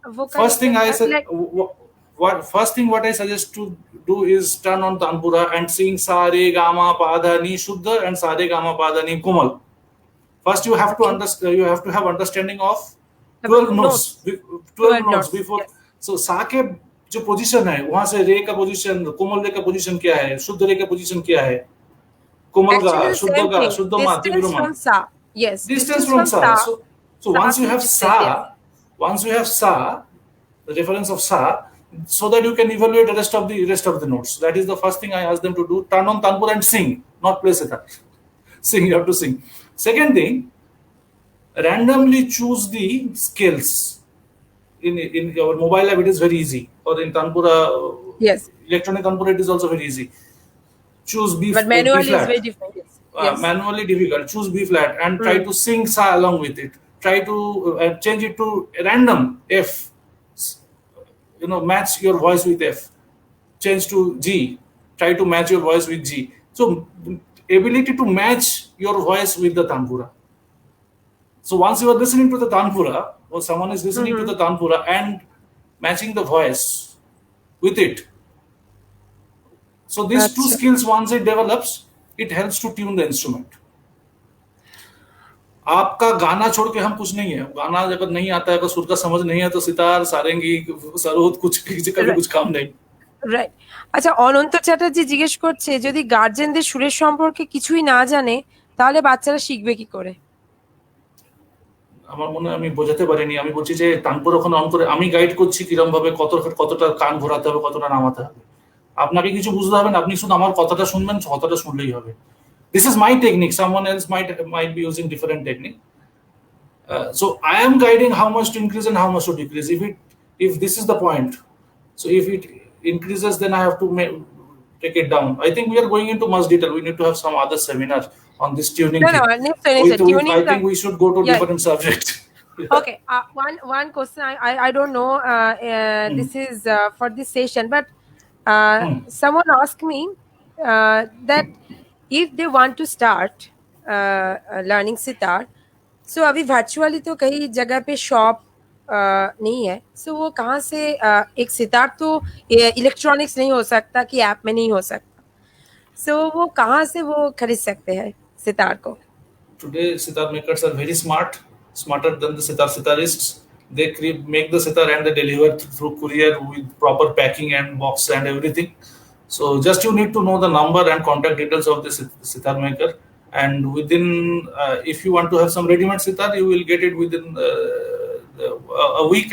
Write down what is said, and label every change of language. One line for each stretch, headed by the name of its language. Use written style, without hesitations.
English: First thing what I suggest to do is turn on tanpura and sing sa re ga ma pa dha ni shuddha and sa re ga ma pa dha ni komal. First you have to understand, you have to have understanding of 12 notes. 12 notes before.
Hindi: So sa के जो position है, वहां से रे का position, कोमल रे का position क्या है, शुद्ध रे का पोजीशन क्या है, कोमल का, शुद्ध मा, तीव्र मा.
English: Yes, distance from sa. So once you have sa, the reference of sa, so that you can evaluate the rest of the notes. That is the first thing I ask them to do. Turn on tanpura and sing, not play sitar. sing, you have to sing. Second thing, randomly choose the scales. In your mobile app, it is very easy. Or in Tanpura, Yes. electronic Tanpura, it is also very easy. Choose B, But B manually is flat. very different. Yes. Manually difficult. Choose B flat and try to sing sa along with it. Try to change it to random F. Match your voice with F. Change to G. Try to match your voice with G. So ability to match your voice with the Tanpura. So once you are listening to the Tanpura, or someone is listening to the Tanpura and matching the voice with it. So these two skills, once it develops, it helps to tune the instrument.
Hindi: आपका गाना छोड़ के हम कुछ नहीं है. गाना अगर नहीं आता है, अगर सुर का समझ नहीं है, तो सितार, सारंगी, सरोद कुछ काम नहीं.
English: Right.
Bangla: আচ্ছা, অনন্ত চ্যাটার্জি জিজ্ঞেস করছে, যদি গার্জেনদের সুরের সম্পর্কে কিছুই না জানে তাহলে বাচ্চারা শিখবে কি করে? আমার মনে হয় আমি বোঝাতে পারিনি. আমি বলছি যে তানপুরা ওখানে অন করে আমি গাইড করছি কিরকম ভাবে কতটা কান ঘোরাতে হবে, কতটা নামাতে হবে. আপনাকে কিছু বুঝতে হবে না, আপনি শুধু আমার কথাটা শুনবেন, কথাটা শুনলেই হবে.
English: This is my technique. Someone else might be using different technique. So I am guiding how much to increase and how much to decrease. If this is the point, so if it increases, then I have to take it down. I think we are going into much detail. We need to have some other seminar on this tuning. No, tuning. I think we should go to different subject. Okay. One question. I don't know. This is for this session, but someone asked me that if they want to start learning sitar, so
Hindi: अभी virtually तो कई जगह पे shop नहीं है, so वो कहाँ से एक सितार तो इलेक्ट्रॉनिक्स नहीं हो सकता कि ऐप में नहीं हो सकता, so वो कहाँ से वो खरीद सकते हैं सितार को?
English: Today sitar makers are very smarter than the sitarists. They make the sitar and they deliver through courier with proper packing and box and everything. So just you need to know the number and contact details of the sitar maker, and within if you want to have some ready-made sitar, you will get it within a week.